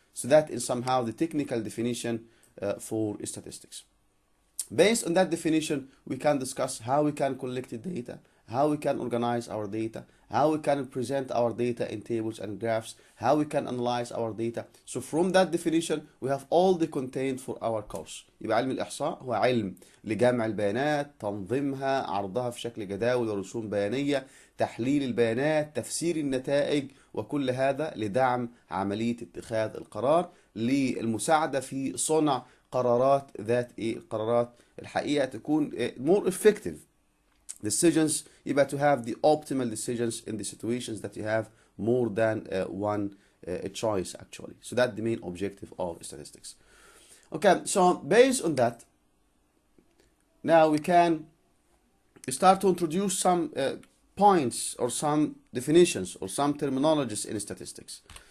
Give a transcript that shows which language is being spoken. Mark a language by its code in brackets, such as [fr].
[en] So that is somehow the technical definition for statistics. Based on that definition, we can discuss how we can collect the data, how we can organize our data, how we can present our data in tables and graphs, how we can analyze our data. So from that definition we have all the content for our course. [ar] يبقى علم الإحصاء هو علم لجمع البيانات، تنظيمها، عرضها في شكل جداول ورسوم بيانية، تحليل البيانات، تفسير النتائج، وكل هذا لدعم عملية اتخاذ القرار، للمساعدة في صنع قرارات ذات قرارات الحقيقة تكون [en] more effective decisions. [ar] يبقى [en] to have the optimal decisions in the situations that you have more than one choice actually. So that's the main objective of statistics. Okay, so based on that, now we can start to introduce some points or some definitions or some terminologies in statistics.